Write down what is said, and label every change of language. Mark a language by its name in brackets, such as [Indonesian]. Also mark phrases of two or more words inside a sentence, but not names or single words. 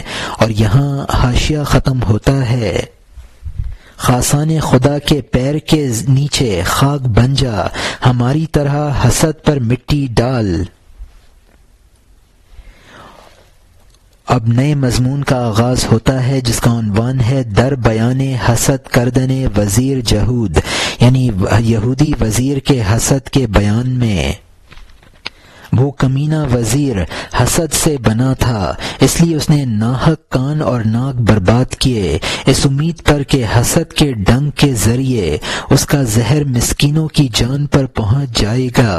[Urdu] اور یہاں حاشیہ ختم ہوتا ہے۔ خاصان خدا کے پیر کے نیچے خاک بن جا، ہماری طرح حسد پر مٹی ڈال۔ اب نئے مضمون کا آغاز ہوتا ہے جس کا عنوان ہے [Persian] در بیان حسد کردن وزیر جہود، [Urdu] یعنی یہودی وزیر کے حسد کے بیان میں۔ وہ کمینہ وزیر حسد سے بنا تھا، اس لیے اس نے ناحق کان اور ناک برباد کیے، اس امید پر کہ حسد کے ڈنگ کے ذریعے اس کا زہر مسکینوں کی جان پر پہنچ جائے گا۔